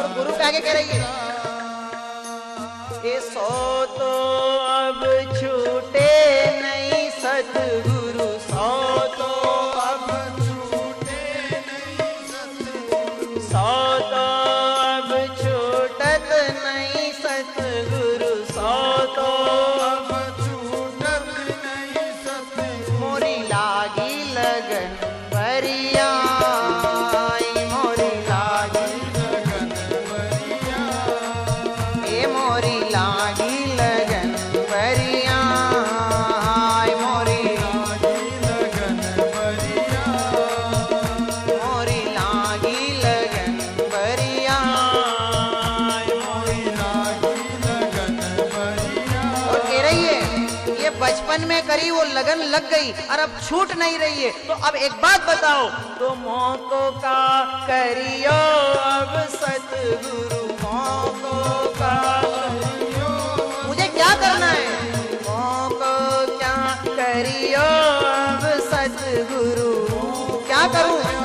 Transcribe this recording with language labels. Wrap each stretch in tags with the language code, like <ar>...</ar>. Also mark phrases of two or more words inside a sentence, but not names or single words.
<hi>और गुरु आगे कह रही है,</hi> <bra>ये सो तो अब छूटे नहीं सतगुरु, सो तो अब छूटे नहीं सतगुरु, सो तो अब छूटत नहीं सतगुरु, सो तो अब छूटत नहीं सतगुरु। मोरी लागी लगन भरिया, मोरी लागी लगन भरिया, ए मोरी लागी लगन भरिया, मोरी लागी लगन भरिया, मोरी लागी लगन भरिया, मोरी लागी लगन भरिया।</bra> <hi>और कह रही है, ये बचपन में करी वो लगन लग गई और अब छूट नहीं रही है। तो अब एक बात बताओ,</hi> <bra>तो मोको का करियो अब सतगुरु, मोको का करियो,</bra> <hi>मुझे क्या करना है,</hi> <bra>मोको क्या करियो अब सतगुरु,</bra> <hi>क्या करूं,</hi>